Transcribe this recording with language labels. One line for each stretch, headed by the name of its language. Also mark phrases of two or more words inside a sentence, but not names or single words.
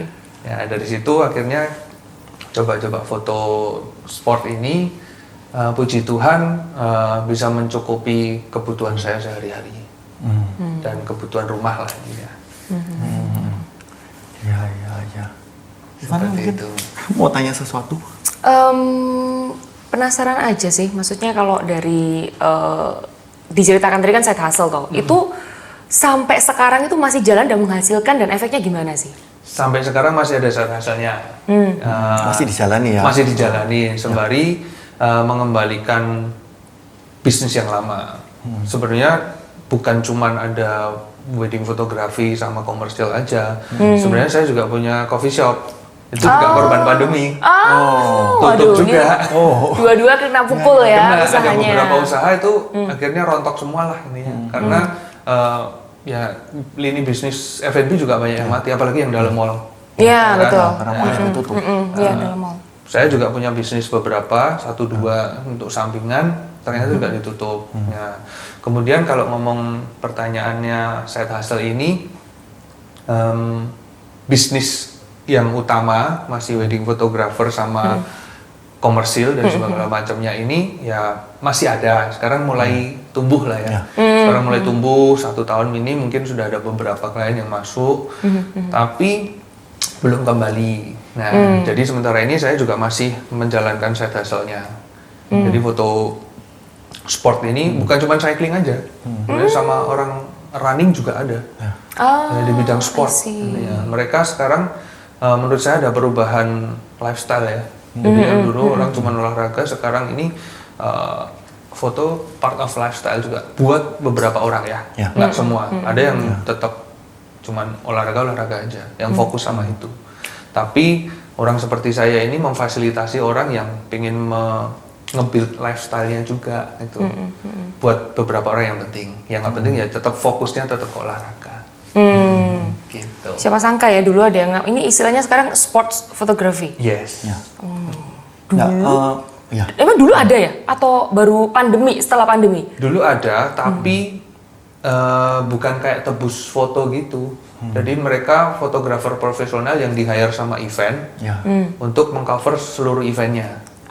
Indonesian: Ya dari situ akhirnya coba-coba foto sport ini, puji Tuhan bisa mencukupi kebutuhan saya sehari-hari dan kebutuhan rumah lah ini ya. Ya. Seperti itu. Mau tanya sesuatu? Penasaran aja sih, maksudnya kalau dari diceritakan tadi kan
English: side hustle
Indonesian: toh, itu sampai sekarang itu masih jalan dan menghasilkan dan efeknya gimana sih? Sampai sekarang masih ada
English: side hustle-
Indonesian: nya. Masih dijalani ya? Masih dijalani, sembari mengembalikan bisnis yang lama. Sebenarnya bukan cuman ada wedding fotografi sama komersial aja. Sebenarnya saya juga punya
English: coffee shop.
Indonesian: Itu juga korban pandemi. Tutup juga. Dua-dua kena pukul ya usahanya. Ada beberapa usaha itu akhirnya rontok semua lah intinya. Karena ya lini bisnis F&B juga banyak yang mati, apalagi yang dalam mall. Iya, betul. Karena mall itu tutup. Iya, dalam mall. Saya juga punya bisnis beberapa, 1-2 untuk sampingan, ternyata juga ditutup. Ya. Kemudian kalau ngomong pertanyaannya
English: side hustle
Indonesian: ini, bisnis yang utama masih
English: wedding photographer
Indonesian: sama komersil dan segala macamnya ini ya masih ada. Sekarang mulai tumbuh lah ya. Sekarang mulai tumbuh, 1 tahun ini mungkin sudah ada beberapa klien yang masuk, tapi belum kembali. Nah, jadi sementara ini saya juga masih menjalankan
English: side hustle-
Indonesian: nya. Jadi foto sport ini bukan cuma cycling aja, sama orang running juga ada. Di bidang sport. Ya, mereka sekarang menurut saya ada perubahan lifestyle ya. Jadi yang dulu orang cuma olahraga, sekarang ini foto
English: part of lifestyle
Indonesian: juga buat beberapa orang ya. Nggak semua. Ada yang tetap cuman olahraga aja, yang fokus sama itu. Tapi orang seperti saya ini memfasilitasi orang yang pengen
English: nge-build lifestyle-nya
Indonesian: juga itu. Buat beberapa orang yang penting. Yang nggak penting ya tetap fokusnya tetap ke olahraga. Gitu. Siapa sangka ya dulu ada yang ini istilahnya sekarang
English: sports photography.
Indonesian: Yes. Dulu. Emang dulu ada ya? Atau baru pandemi, setelah pandemi? Dulu ada, tapi bukan kayak tebus foto gitu. Jadi mereka fotografer profesional yang di-hire sama event untuk mengcover seluruh eventnya.